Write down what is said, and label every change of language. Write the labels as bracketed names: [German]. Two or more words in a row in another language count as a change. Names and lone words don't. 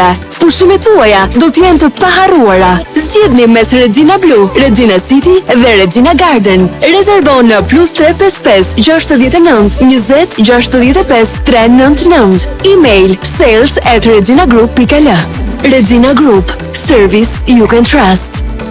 [Albanian] Pushimet tuaja do të jenë të paharruara. Zgjidhni mes Regina Blue, Regina City dhe Regina Garden. Rezervo në +355 69 20 65 399. Email sales@reginagroup.al. Regina Group, [English] service you can trust.